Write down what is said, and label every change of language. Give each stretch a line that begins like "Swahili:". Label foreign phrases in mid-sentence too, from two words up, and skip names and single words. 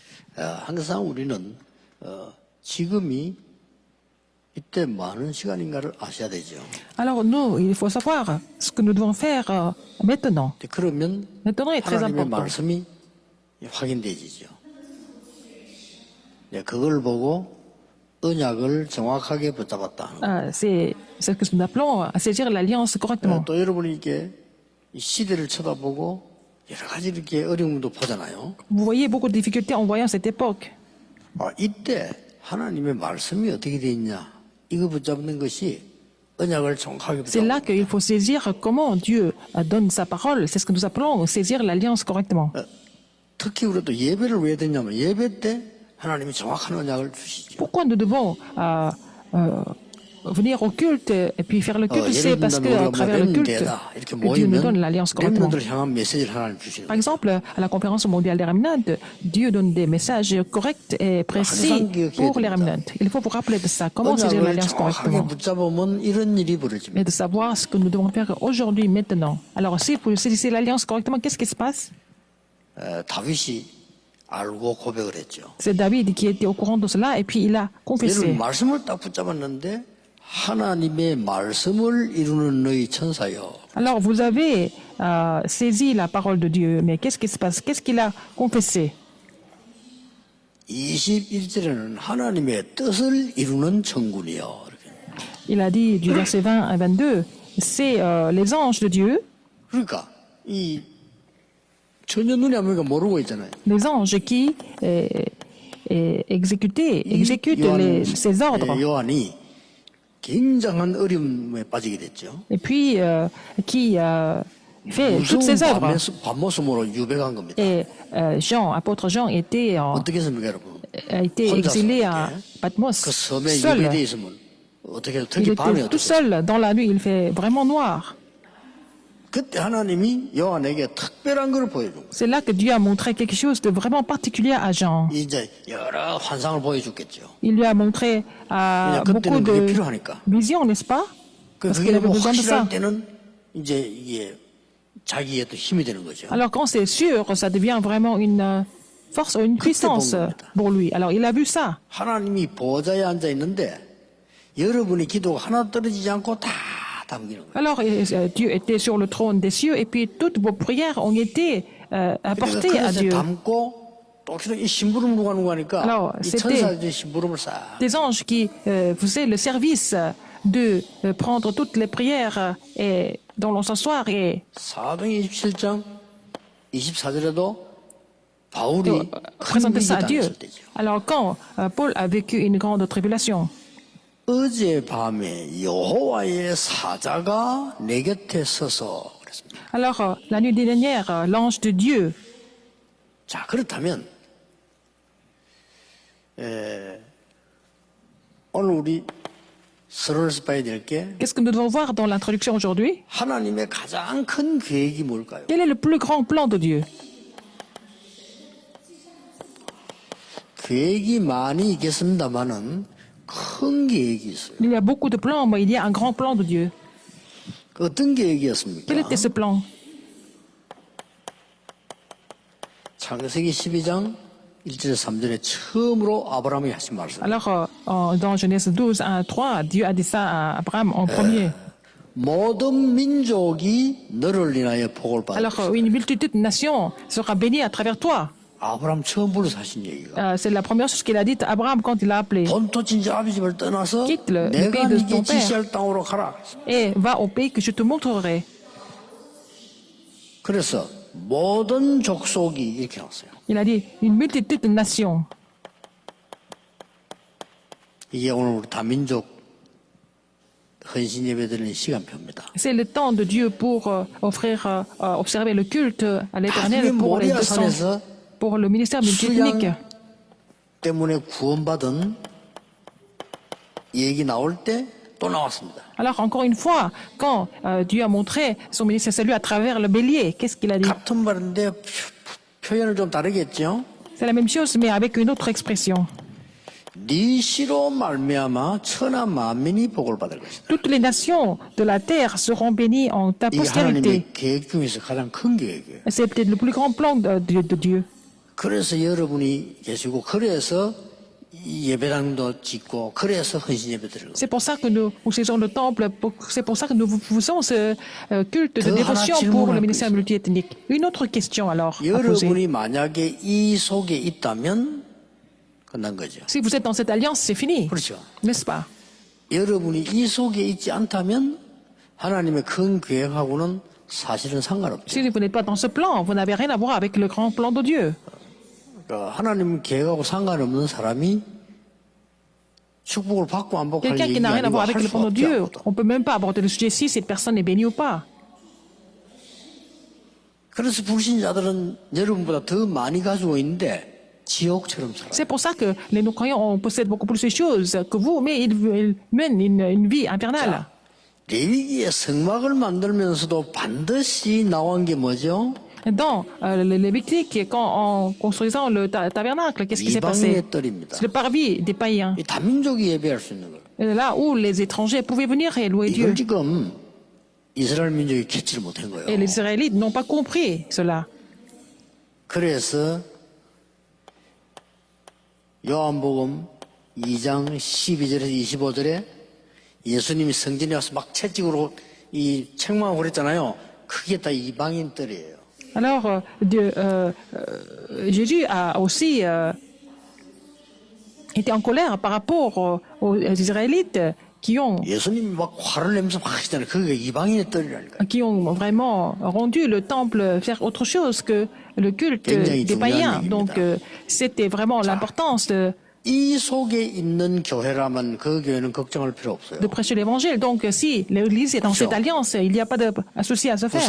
Korean: 항상 우리는 지금이 이때 많은 시간인가를 아셔야 되죠.
French: Alors nous, il faut savoir ce que nous devons faire maintenant.
Korean: 그러면
French: Maintenant est très
Korean: 하나님의
French: important.
Korean: 말씀이 확인되지죠. 네, 그걸 보고 언약을 정확하게 붙잡았다.
French: C'est ce que nous appelons à saisir l'alliance correctement.
Korean: 또 여러분이 이게 이 시대를 쳐다보고 여러 가지 이렇게 어려움도 보잖아요.
French: Vous voyez beaucoup de difficultés en voyant cette époque.
Korean: 이때 하나님의 말씀이 어떻게 돼 있냐 이거 붙잡는 것이 언약을 정확하게
French: C'est là
Korean: 붙잡는
French: qu'il faut saisir comment Dieu donne sa parole. C'est ce que nous appelons saisir l'alliance correctement.
Korean: 특히 우리가 또 예배를 왜 드냐면 예배 때 하나님이 정확한 언약을 주시죠.
French: Pourquoi nous devons venir au culte et puis faire le culte? C'est
Korean: 예를
French: parce
Korean: 들면
French: qu'à
Korean: 우리가 뭐
French: travers le culte,
Korean: 렘넌트다 이렇게
French: que Dieu nous donne
Korean: 모이면
French: l'alliance correctement.
Korean: 렘넌트를 향한 메시지를 하나님 주시는
French: Par
Korean: 거예요.
French: exemple, à la conférence mondiale des remnants, Dieu donne des messages corrects et précis pour les remnants. Il faut vous rappeler de ça. Comment saisir
Korean: 언약을
French: l'alliance
Korean: 정확하게
French: correctement?
Korean: 붙잡으면 이런 일이 벌어집니다.
French: Et de savoir ce que nous devons faire aujourd'hui, maintenant. Alors, si vous saisissez l'alliance correctement, qu'est-ce qui se passe?
Korean: 다윗이 알고 고백을 했죠.
French: C'est David qui était au courant de cela et puis il a confessé.
Korean: 여러분 말씀을 딱 붙잡았는데 하나님의 말씀을 이루는 너희 천사여.
French: Alors, vous avez saisi la parole de Dieu, mais qu'est-ce qui se passe? Qu'est-ce qu'il a confessé?
Korean: 21절에는 하나님의 뜻을 이루는 천군이요.
French: Il a dit du verset 20 à 22, c'est les anges de Dieu,
Korean: 그러니까 이 전혀 눈에 안 보니까 모르고 있잖아요.
French: les anges qui exécutent ses ordres,
Korean: 요한이 굉장한 어려움에 빠지게 됐죠.
French: et puis qui fait toutes ses
Korean: 무서운
French: œuvres.
Korean: 밤모습으로 유배간 겁니다.
French: Et Jean, apôtre Jean,
Korean: 어떻게 했습니까, 여러분?
French: a été
Korean: 혼자서
French: exilé à
Korean: 이렇게
French: Patmos,
Korean: 그 섬에
French: seul.
Korean: 유배돼 있으면 어떻게
French: Il
Korean: 특히 밤에
French: était tout
Korean: 어떻게?
French: seul dans la nuit, il fait vraiment noir.
Korean: 그때 하나님이 요한에게 특별한 걸 보여준 거예요.
French: C'est là que Dieu a montré quelque chose de vraiment particulier à Jean.
Korean: 이제 여러 환상을 보여줬겠죠.
French: Il lui a montré
Korean: 그냥
French: beaucoup
Korean: 그때는 그게
French: de
Korean: 필요하니까.
French: visions, n'est-ce pas? Parce qu'il
Korean: 그게
French: avait
Korean: 뭐
French: besoin de ça.
Korean: 확실할 때는 이제 이게 자기의 또 힘이 되는 거죠.
French: Alors quand c'est sûr, ça devient vraiment une force, une puissance pour lui. Alors il a vu ça.
Korean: 하나님이 보좌에 앉아 있는데 여러분의 기도가 하나 떨어지지 않고 다 담기는 거예요.
French: Alors Dieu était sur le trône des cieux et puis toutes vos prières ont été apportées à
Korean: 그래서
French: Dieu.
Korean: 담고 또 이 심부름 누가 하니까
French: Alors,
Korean: 이
French: c'était-
Korean: 천사들이 심부름을 싹
French: Des anges qui faisaient le service de prendre toutes les prières et dans l'encensoir et
Korean: 사도행 27장 24절에도 바울이 큰
French: présenter
Korean: 위기
French: ça à Dieu.
Korean: 당했을 때죠.
French: Alors quand Paul a vécu une grande tribulation,
Korean: 어젯밤에 여호와의 사자가 내 곁에 서서 그랬습니다.
French: alors la nuit dernière, l'ange de Dieu,
Korean: 자, 그렇다면 오늘 우리 서론에서 봐야 될 게
French: qu'est-ce que nous devons voir dans l'introduction aujourd'hui?
Korean: 하나님의 가장 큰 계획이 뭘까요?
French: Quel est le plus grand plan de Dieu?
Korean: 계획이 많이 있겠습니다만은 큰 계획이 있어요.
French: Il y a beaucoup de plans, mais il y a un grand plan de Dieu.
Korean: 그 어떤 계획이었습니까?
French: Quel était ce plan?
Korean: 창세기 12장 1절 3절에 처음으로 아브라함이 하신 말씀.
French: Alors, dans Genèse 12, 1, 3, Dieu a dit ça à Abraham en premier.
Korean: 모든 민족이 너를 인하여 복을 받을
French: Alors,
Korean: 것이다.
French: une multitude de nations sera bénie à travers toi.
Korean: 아브라함 처음 불러서 하신 얘기가
French: C'est la première chose qu'il a dit à Abraham quand il l'a appelé.
Korean: 본토 친자 아비 집을 떠나서
French: Quitte le
Korean: 내가
French: pays de
Korean: 네게
French: ton père.
Korean: 지시할 땅으로 가라.
French: Et va au pays que je te montrerai.
Korean: 그래서 모든 족속이 이렇게 나왔어요.
French: Il a dit une multitude de nations.
Korean: 이게 오늘 우리 다민족 헌신 예배 드리는 시간표입니다.
French: C'est le temps de Dieu pour offrir, observer le culte à
Korean: 나중에
French: l'Éternel pour les 200,
Korean: 모리아산에서
French: pour le ministère multiethnique.
Korean: 수양 때문에 구원받은 얘기 나올 때 또 나왔습니다.
French: Alors encore une fois, quand Dieu a montré son ministère salut à travers le bélier, qu'est-ce qu'il a dit?
Korean: 같은 말인데 표현을 좀 다르겠죠.
French: C'est la même chose, mais avec une autre expression.
Korean: 네 씨로 말미암아 천하 만민이 복을 받을 것이다.
French: Toutes les nations de la terre seront bénies en ta
Korean: 이게
French: postérité.
Korean: 하나님의 계획 중에서 가장 큰 계획이에요.
French: C'est peut-être le plus grand plan de Dieu.
Korean: 그래서 여러분이 계시고 그래서 이 예배당도 짓고 그래서 헌신 예배 드리는 거예요.
French: C'est pour ça que nous utilisons le temple, c'est pour ça que nous faisons ce culte de dévotion pour le ministère multiethnique. Une autre question alors à poser.
Korean: 여러분이 만약에 이 속에 있다면 끝난 거죠.
French: Si vous êtes dans cette alliance, c'est fini,
Korean: 그렇죠.
French: n'est-ce pas?
Korean: 여러분이 이 속에 있지 않다면 하나님의 큰 계획하고는 사실은 상관없죠.
French: Si vous n'êtes pas dans ce plan, vous n'avez rien à voir avec le grand plan de Dieu.
Korean: 그러니까 하나님 계획하고 상관없는 사람이 축복을 받고 안 받고 할
French: Quelqu'un qui
Korean: 얘기가
French: n'a rien à
Korean: 아니고
French: voir avec
Korean: 할
French: le
Korean: 수
French: plan de
Korean: 없죠.
French: Dieu,
Korean: 아무것도.
French: on ne peut même pas aborder le sujet si cette personne est bénie ou pas.
Korean: 그래서 불신자들은 여러분보다 더 많이 가지고 있는데 지옥처럼 살아요.
French: C'est pour ça que les non-croyants possèdent beaucoup plus de choses que vous, mais ils mènent une vie infernale.
Korean: 레위기의 성막을 만들면서도 반드시 나온 게 뭐죠?
French: Dans le Lévitique, en construisant le tabernacle, qu'est-ce qui s'est passé?
Korean: 이방인의 뜰입니다.
French: C'est le parvis des païens.
Korean: 이 다민족이 예배할 수 있는 거예요.
French: Et là où les étrangers pouvaient venir et louer Dieu.
Korean: 이걸 지금 이스라엘 민족이 캐치를 못한 거예요.
French: Et les Israélites n'ont pas compris cela.
Korean: 그래서 요한복음 2장 12절에서 25절에 예수님이 성전에 와서 막 채찍으로 이 책망을 그랬잖아요. 그게 다 이방인 뜰이에요.
French: Alors, Jésus a aussi été en colère par rapport aux Israélites qui ont
Korean: 예수님이 막 화를 내면서 막 하시잖아요. 그게 이방인의 뜰이라니까요.
French: vraiment rendu le temple faire autre chose que le culte
Korean: 굉장히
French: des
Korean: 중요한
French: païens.
Korean: 얘기입니다.
French: Donc, c'était vraiment l'importance
Korean: 이 속에 있는 교회라면 그 교회는 걱정할 필요 없어요.
French: de prêcher l'évangile. Donc, si l'Église est dans cette alliance, il n'y a pas de souci à se faire.